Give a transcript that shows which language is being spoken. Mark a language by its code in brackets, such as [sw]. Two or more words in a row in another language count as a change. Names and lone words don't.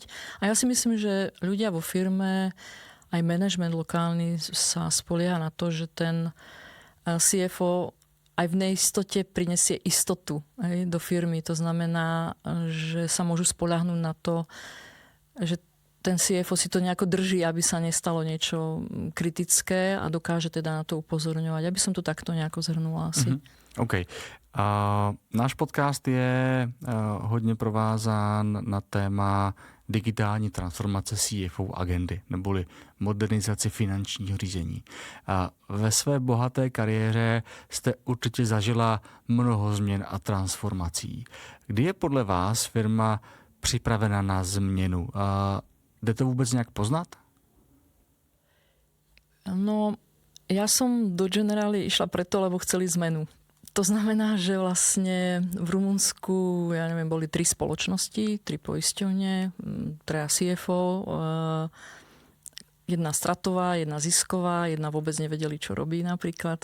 [sk] A ja si myslím, že ľudia vo firme, aj manažment lokálny sa spolieha na to, že ten CFO aj v neistote prinesie istotu do firmy. To znamená, že sa môžu spoľahnúť na to, že ten CFO si to nejako drží, aby sa nestalo niečo kritické a dokáže teda na to upozorňovať. Aby som to takto nejako zhrnula asi. [cs] OK. Náš podcast je hodně provázán na téma digitální transformace CFO agendy, neboli modernizaci finančního řízení. Ve své bohaté kariéře jste určitě zažila mnoho změn a transformací. Kdy je podle vás firma připravena na změnu? Jde to vůbec nějak poznat? No, [sk] ja som do Generali išla preto, lebo chceli zmenu. To znamená, že vlastne v Rumunsku, ja neviem, boli 3 spoločnosti, 3 poisťovne, 3 CFO, jedna stratová, jedna zisková, jedna vôbec nevedeli, čo robí napríklad.